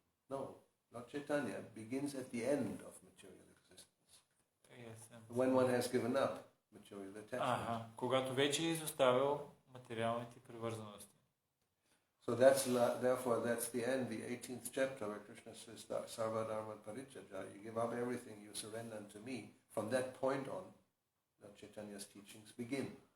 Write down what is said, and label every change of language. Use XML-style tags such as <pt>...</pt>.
<en>No, Lord Chaitanya begins at the end of material existence. Yes. When one has given up material attachment.</en> <bg>Когато вече е изоставил материалните привързаности.</bg> <en>So therefore that's the end, the 18th chapter where Krishna says,</en> <sa>Sarva Dharma Parityajya,</sa> <en>you give up everything, you surrender unto me. From that point on, Lord Chaitanya's teachings begin.</en>